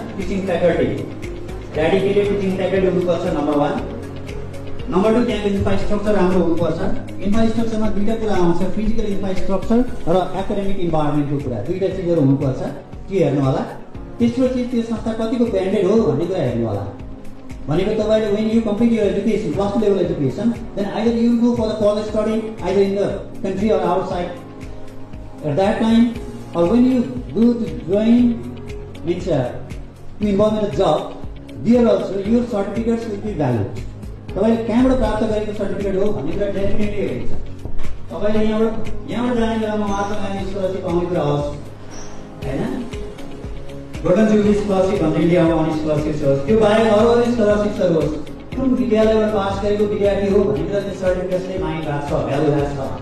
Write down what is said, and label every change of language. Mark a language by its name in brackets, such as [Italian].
[Nepali] Teaching faculty, dedicated teaching faculty हुनुपर्छ, number 1। Number 2 त्यहाँको infrastructure राम्रो हुनुपर्छ। इन्फ्रास्ट्रक्चरमा 2टा कुरा आउँछ, फिजिकल इन्फ्रास्ट्रक्चर र एकाडेमिक इन्भाइरोमेन्टको कुरा, 2टा चिजहरू हुनुपर्छ। के हेर्नु होला? तेस्रो चिज त्यो संस्था कतिको ब्रान्डेड हो भन्ने कुरा हेर्नु होला। भनेको तपाईँले [English] when you complete your education, +2 level education, then either you will go for the college study either in the country or outside. At that time, or when you go to join, means to involve in a job, there also your certificates will be valid. [Nepali] तपाईँले कहाँबाट प्राप्त गरेको certificate हो भन्ने कुरा definitely हेरिन्छ। तपाईँले यहाँबाट जाने बेलामा महात्मा गान्धी स्कलरसिप पाउने कुरा होस्, होइन? गोल्डन जुबली स्कलरसिप भन्ने इन्डियामा आउने स्कलरसिप होस्, त्यो बाहेक अरू स्कलरसिप्सहरू होस्। कुन विद्यालयबाट पास गरेको विद्यार्थी हो भन्ने कुरा त्यो सर्टिफिकेट्सले माइन्ड राख्छ, भ्यालु राख्छ।